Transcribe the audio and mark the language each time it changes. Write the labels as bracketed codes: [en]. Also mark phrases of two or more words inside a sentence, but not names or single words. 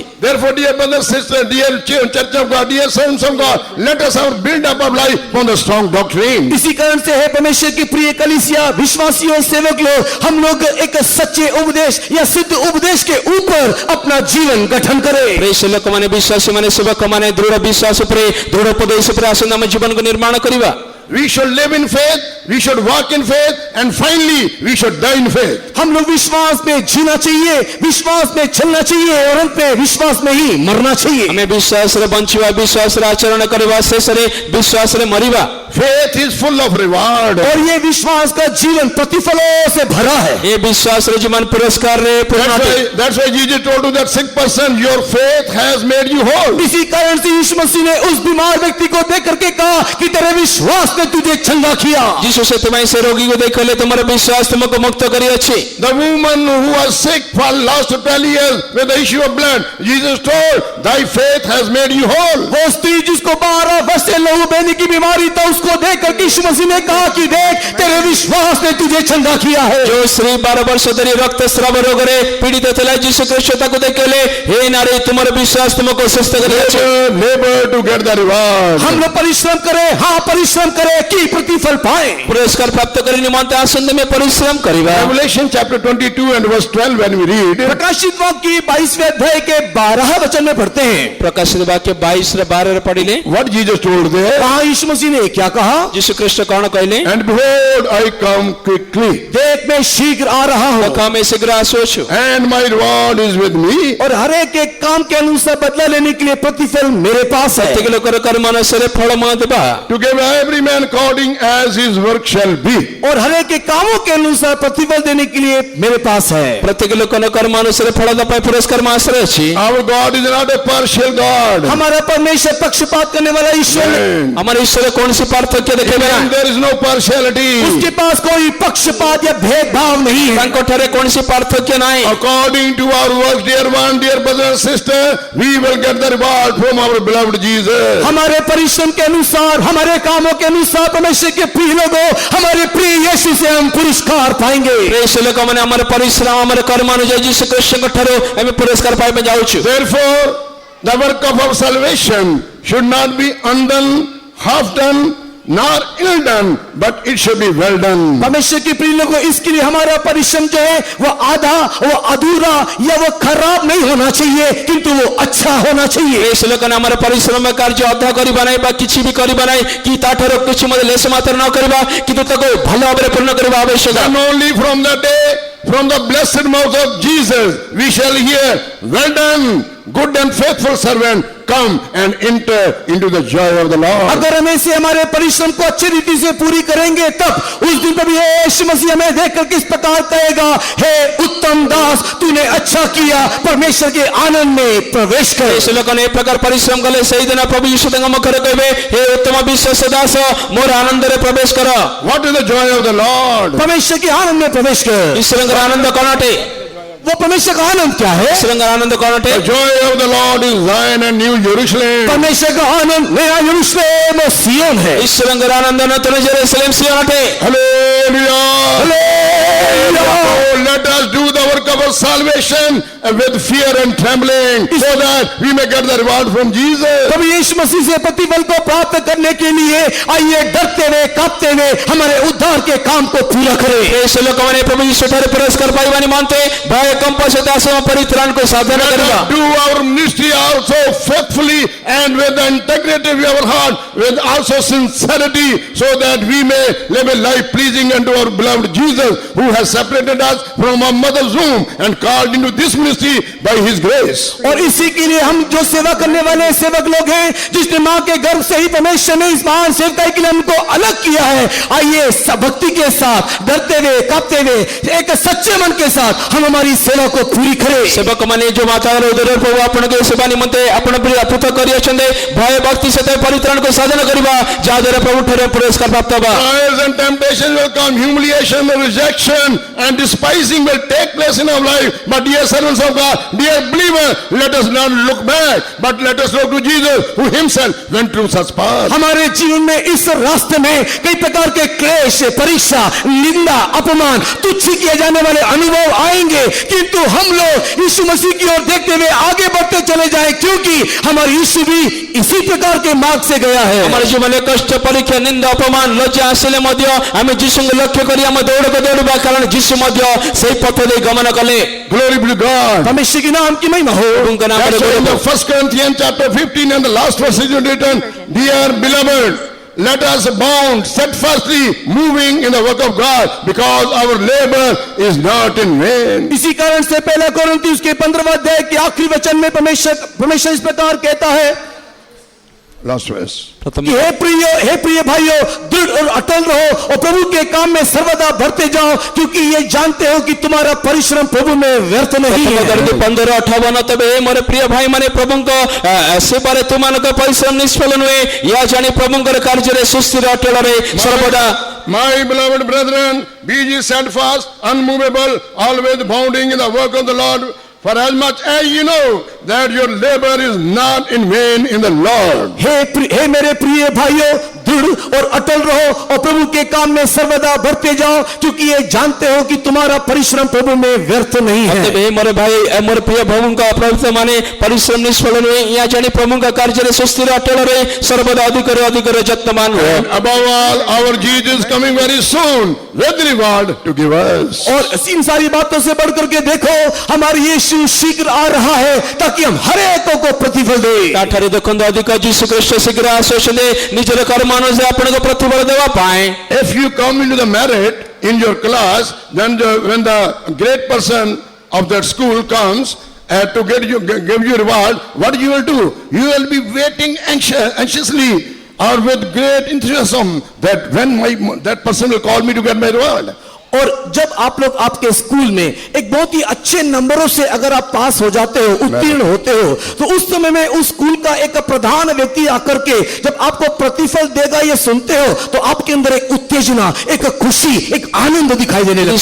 [en] Therefore, dear brothers, sisters, dear church of God, dear sons of God, let us build up our life on the strong doctrine. [hi] इसी कारण से है परमेश्वर की प्रिय कलीसिया, विश्वासियों, सेवक लोग, हम लोग एक सच्चे उपदेश या सिद्ध उपदेश के ऊपर अपना जीवन गठन करें। [or] ପ୍ରିୟ ଲୋକମାନେ, ବିଶ୍ୱାସୀମାନେ, ସେବକମାନେ ଦୃଢ଼ ବିଶ୍ୱାସ ଉପରେ, ଦୃଢ଼ ଉପଦେଶ ଉପରେ ଆସନ୍ତୁ ଆମ ଜୀବନକୁ ନିର୍ମାଣ କରିବା। [en] We should live in faith, we should walk in faith, and finally we should die in faith. [hi] हम लोग विश्वास में जीना चाहिए, विश्वास में चलना चाहिए और अंत में विश्वास में ही मरना चाहिए। [or] ଆମେ ବିଶ୍ୱାସରେ ବଞ୍ଚିବା, ବିଶ୍ୱାସରେ ଆଚରଣ କରିବା, ଶେଷରେ ବିଶ୍ୱାସରେ ମରିବା। [en] Faith is full of reward. [hi] और ये विश्वास का जीवन प्रतिफलों से भरा है। [or] ଏ ବିଶ୍ୱାସର ଜୀବନ ପୁରସ୍କାରରେ ପୂର୍ଣ୍ଣ ଅଟେ। [en] That's why Jesus told to that sick person, your faith has made you whole. [hi] इसी कारण से यीशु मसीह ने उस बीमार व्यक्ति को देख करके कहा कि तेरे विश्वास ने तुझे चंगा किया। [or] ଯୀଶୁ ସେଥିପାଇଁ ସେ ରୋଗୀକୁ ଦେଖିଲେ, ତୁମର ବିଶ୍ୱାସ ତୁମକୁ ମୁକ୍ତ କରିଅଛି। [en] The woman who was sick for last 12 years with the issue of blood, Jesus told, thy faith has made you whole. [hi] वो स्त्री जिसको 12 वर्ष से लहू बहने की बीमारी था, उसको देख करके यीशु मसीह ने कहा कि देख तेरे विश्वास ने तुझे चंगा किया है। [or] ଯେଉଁ ସ୍ତ୍ରୀ 12 ବର୍ଷ ଧରି ରକ୍ତସ୍ରାବ ରୋଗରେ ପୀଡ଼ିତ ଥିଲା, ଯୀଶୁ ଖ୍ରୀଷ୍ଟ ତାକୁ ଦେଖିଲେ, ହେ ନାରୀ, ତୁମର ବିଶ୍ୱାସ ତୁମକୁ ସୁସ୍ଥ କରିଅଛି। [en] Labor to get the reward. [hi] हम लोग परिश्रम करें, हाँ परिश्रम करें कि प्रतिफल पाए। [or] ପୁରସ୍କାର ପ୍ରାପ୍ତ କରି ନିମନ୍ତେ ଆସନ୍ତୁ ଆମେ ପରିଶ୍ରମ କରିବା। [en] Revelation chapter 22 and verse 12 when we read, [hi] प्रकाशित वाक्य की 22वें अध्याय के 12 वचन में पढ़ते हैं। [or] ପ୍ରକାଶିତ ବାକ୍ୟ 22:12 ପଢିଲେ [en] what Jesus told there, [hi] कहा यीशु मसीह ने क्या कहा? [or] ଯୀଶୁ ଖ୍ରୀଷ୍ଟ କଣ କହିଲେ? [en] and behold, I come quickly, [hi] देख मैं शीघ्र आ रहा हूँ [or] ଦେଖ ଆମେ ଶୀଘ୍ର ଆସୁଅଛୁ, [en] and my reward is with me, [hi] और हर एक के काम के अनुसार बदला लेने के लिए प्रतिफल मेरे पास है। [or] ପ୍ରତ୍ୟେକ ଲୋକର କର୍ମ ଅନୁସାରେ ଫଳ ମୁଁ ଦେବା, [en] to give every man according as his work shall be. [hi] और हर एक के कामों के अनुसार प्रतिफल देने के लिए मेरे पास है। [or] ପ୍ରତ୍ୟେକ ଲୋକର କର୍ମ ଅନୁସାରେ ଫଳ ଦେବା ପାଇଁ ପୁରସ୍କାର ମୋ ହାତରେ ଅଛି। [en] Our God is not a partial God. [hi] हमारा परमेश्वर पक्षपात करने वाला ईश्वर नहीं। [or] ଆମର ଈଶ୍ୱର କୌଣସି ପାର୍ଥକ୍ୟ ଦେଖେଇବେ [en] And [or] ନାହିଁ, [en] there is no partiality. [hi] उसके पास कोई पक्षपात या भेदभाव नहीं है। [or] ତାଙ୍କ ଠାରେ କୌଣସି ପାର୍ଥକ୍ୟ ନାହିଁ। [en] According to our works, dear one, dear brother and sister, we will get the reward from our beloved Jesus. [hi] हमारे परिश्रम के अनुसार, हमारे कामों के अनुसार परमेश्वर के प्रिय लोगों, हमारे प्रिय यीशु से हम पुरस्कार पाएंगे। [or] ପ୍ରିୟ ଲୋକମାନେ, ଆମର ପରିଶ୍ରମ, ଆମର କର୍ମ ଅନୁଯାୟୀ ଯୀଶୁ ଖ୍ରୀଷ୍ଟଙ୍କ ଠାରୁ ଆମେ ପୁରସ୍କାର ପାଇବା ଯାଉଛୁ। [en] Therefore, the work of our salvation should not be undone, half done, not ill done, but it should be well done. [hi] परमेश्वर की प्रिय लोगों, इसके लिए हमारा परिश्रम जो है वो आधा, वो अधूरा या वो खराब नहीं होना चाहिए, किंतु वो अच्छा होना चाहिए। [or] ଏ ଲୋକମାନେ ଆମର ପରିଶ୍ରମ କାର୍ଯ୍ୟ ଅଧା କରିବା ନାହିଁ ବା କିଛି ବି କରିବା ନାହିଁ କି ତାଠାରୁ କିଛି ମଧ୍ୟ ଲେଶ ମାତ୍ର ନ କରିବା, କିନ୍ତୁ ତାକୁ ଭଲ ଭାବରେ ପୂର୍ଣ୍ଣ କରିବା ଆବଶ୍ୟକ। [en] And only from that day, from the blessed mouth of Jesus, we shall hear, well done, good and faithful servant, come and enter into the joy of the Lord. [hi] अगर हम ऐसे हमारे परिश्रम को अच्छी रीति से पूरी करेंगे, तब उस दिन प्रभु यीशु मसीह हमें देखकर किस प्रकार कहेगा, हे उत्तम दास, तूने अच्छा किया, परमेश्वर के आनंद में प्रवेश कर। [or] ଏ ଲୋକମାନେ ଏ ପ୍ରକାର ପରିଶ୍ରମ କଲେ ସେଇଦିନ ପ୍ରଭୁ ଯୀଶୁ ତାଙ୍କ ମୁଖରେ କହିବେ, ହେ ଉତ୍ତମ ବିଶ୍ୱାସ ଦାସ, ମୋର ଆନନ୍ଦରେ ପ୍ରବେଶ କର। [en] What is the joy of the Lord? [hi] परमेश्वर के आनंद में प्रवेश कर। [or] ଈଶ୍ୱରଙ୍କର ଆନନ୍ଦ କ'ଣ ଅଟେ? [hi] वो परमेश्वर का आनंद क्या है? [or] ଈଶ୍ୱରଙ୍କର ଆନନ୍ଦ କ'ଣ ଅଟେ? [en] The joy of the Lord is Zion and New Jerusalem. [hi] परमेश्वर का आनंद नया यरूशलेम और सिय्योन है। [or] ଈଶ୍ୱରଙ୍କର ଆନନ୍ଦ ନୂତନ ଜେରୁସାଲେମ ସିୟୋନ ଅଟେ। [en] Hallelujah. [hi] हालेलुया। [en] Oh, let us do the work of our salvation with fear and trembling, so that we may get the reward from Jesus. [hi] प्रभु यीशु मसीह से प्रतिफल को प्राप्त करने के लिए आइए डरते हुए, कांपते हुए हमारे उद्धार के काम को पूरा करें। [or] ଏ ଲୋକମାନେ ପ୍ରଭୁ ଯୀଶୁ ଠାରେ ପୁରସ୍କାର ପାଇବା ନିମନ୍ତେ ଭୟ କମ୍ପ ସହିତ ଆସମ ପରିତ୍ରାଣକୁ ସାଧନ [en] Let [or] କରିବା। [en] us do our ministry also faithfully and with the integrity of our heart, with also sincerity, so that we may live a life pleasing unto our beloved Jesus, who has separated us from our mother's womb and called into this ministry by his grace. [hi] और इसी के लिए हम जो सेवा करने वाले सेवक लोग हैं, जिसने मां के गर्भ से ही परमेश्वर ने इस महान सेवकाई के लिए हमको अलग किया है, आइए सब भक्ति के साथ, डरते हुए, कांपते हुए, एक सच्चे मन के साथ हम हमारी सेवा को पूरी करें। [or] ସେବକମାନେ ଯୋଉ ମାତାର ଉଦର ପ୍ରଭୁ ଆପଣଙ୍କ ଏ ସେବା ନିମନ୍ତେ ଆପଣ ପୃଥକ କରି ଅଛନ୍ତି, ଭୟ ଭକ୍ତି ସହିତ ପରିତ୍ରାଣକୁ ସାଧନ କରିବା, ଯାହା ଦ୍ୱାରା ପ୍ରଭୁ ଠାରେ ପୁରସ୍କାର ପ୍ରାପ୍ତ ହେବା। [en] Trials and temptations will come, humiliation and rejection and despising will take place in our life. But dear servants of God, dear believer, let us not look back, but let us look to Jesus, who himself went through such path. [hi] हमारे जीवन में इस रास्ते में कई प्रकार के क्लेश, परीक्षा, निंदा, अपमान, तुच्छ किए जाने वाले अनुभव आएंगे, किंतु हम लोग यीशु मसीह की ओर देखते हुए आगे बढ़ते चले जाएं, क्योंकि हमारे यीशु भी इसी प्रकार के मार्ग से गया है। [or] ଆମର ଜୀବନରେ କଷ୍ଟ, ପରୀକ୍ଷା, ନିନ୍ଦା, ଅପମାନ, ଲଜ୍ଜା ଆସିଲେ ମଧ୍ୟ ଆମେ ଯୀଶୁଙ୍କୁ ଲକ୍ଷ୍ୟ କରି ଆମ ଦୌଡ଼କୁ ଦୌଡ଼ିବା, କାରଣ ଯୀଶୁ ମଧ୍ୟ ସେହି ପଥ ଦେଇ ଗମନ କଲେ। [en] Glory be to God. [hi] परमेश्वर के नाम की महिमा हो। [or] ପ୍ରଭୁଙ୍କ ନାମରେ [en] That's why in [or] ଗୌରବ। [en] the 1 Corinthians chapter 15 and the last verse is written, dear beloved, let us bound steadfastly moving in the work of God, because our labor is not in vain. [hi] इसी कारण से पहला कोरिन्थियों उसके 15वां अध्याय के आखिरी वचन में परमेश्वर इस प्रकार कहता है [en] Last verse. [or] ପ୍ରଥମ [hi] कि हे प्रिय भाइयों, दृढ़ और अटल रहो और प्रभु के काम में सर्वदा बढ़ते जाओ, क्योंकि ये जानते हो कि तुम्हारा परिश्रम प्रभु में व्यर्थ नहीं है। [or] 15:58 ତେବେ ଏ ମୋର ପ୍ରିୟ ଭାଇମାନେ ପ୍ରଭୁଙ୍କ ସେବାରେ ତୁମମାନଙ୍କ ପରିଶ୍ରମ ନିଷ୍ଫଳ ନୁହେଁ, ଏହା ଜାଣି ପ୍ରଭୁଙ୍କର କାର୍ଯ୍ୟରେ ସୁସ୍ଥିର ଅଟଳ ରହି ସର୍ବଦା। [en] My beloved brethren, be ye steadfast, unmovable, always abounding in the work of the Lord, for as much as you know that your labor is not in vain in the Lord. [hi] हे मेरे प्रिय भाइयों, दृढ़ और अटल रहो और प्रभु के काम में सर्वदा बढ़ते जाओ, क्योंकि ये जानते हो कि तुम्हारा परिश्रम प्रभु में व्यर्थ नहीं है। [or] ତେବେ ଏ ମୋର ଭାଇ ମୋର ପ୍ରିୟ ପ୍ରଭୁଙ୍କ ପ୍ରଭୁତ ମାନେ ପରିଶ୍ରମ ନିଷ୍ଫଳ ନୁହେଁ, ଏହା ଜାଣି ପ୍ରଭୁଙ୍କ କାର୍ଯ୍ୟରେ ସୁସ୍ଥିର ଅଟଳ ରହି ସର୍ବଦା ଅଧିକରେ ଅଧିକରେ ଯତ୍ନବାନ ହୁଅ। [en] And above all, our Jesus is coming very soon with reward to give us. [hi] और इन सारी बातों से बढ़कर के देखो, हमारा यीशु शीघ्र आ रहा है, ताकि हम हर एक को प्रतिफल दे। [or] ତାଠାରେ ଦେଖନ୍ତୁ ଅଧିକ ଯୀଶୁ ଖ୍ରୀଷ୍ଟ ଶୀଘ୍ର ଆସୁଛନ୍ତି ନିଜର କର୍ମ ଅନୁସାରେ ଆପଣଙ୍କୁ ପ୍ରତିଫଳ ଦେବା ପାଇଁ। [en] If you come into the merit in your class, then when the great person of that school comes to give you reward, what you will do? You will be waiting anxiously or with great enthusiasm that when that person will call me to get my reward. [hi] और जब आप लोग आपके स्कूल में एक बहुत ही अच्छे नंबरों से अगर आप पास हो जाते हो, उत्तीर्ण होते हो, तो उस समय में उस स्कूल का एक प्रधान व्यक्ति आकर के जब आपको प्रतिफल देगा ये सुनते हो, तो आपके अंदर एक उत्तेजना, एक खुशी, एक आनंद दिखाई देने लगता है।